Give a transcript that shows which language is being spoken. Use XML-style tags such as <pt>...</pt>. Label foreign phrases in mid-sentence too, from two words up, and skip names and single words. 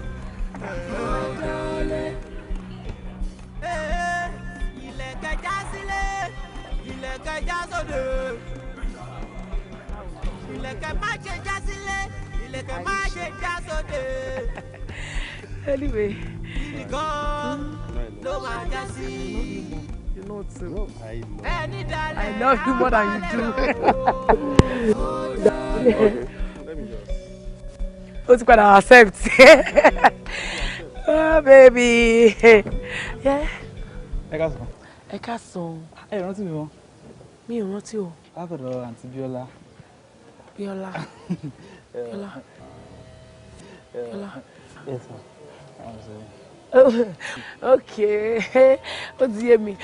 <yo>Ilẹ̀kẹ̀ já sílẹ̀, ilẹ̀kẹ̀ já sóde. Ilẹ̀kẹ̀ má ṣe já sílẹ̀, ilẹ̀kẹ̀ má ṣe já sóde.</yo> <en>Anyway.</en> <yo>Nìkan ló máa já sí.</yo> <en>You know too.</en> <yo>Ẹni dalẹ̀.</yo> <en>I love you more than you do.</en> <yo>Ó ti padà accept.</yo> <en>Oh baby. Yeah.</en> <yo>Ẹ káàsán. Ẹ káàsán. Ẹ rántí mi wọn. Mi ò rántí o. Látọ̀dọ̀ àǹtí Bíọ́lá. Bíọ́lá. Bíọ́lá. Bíọ́lá.</yo> <en>Yes, sir.</en> <yo>Okay. Ó ti yé mi.</yo>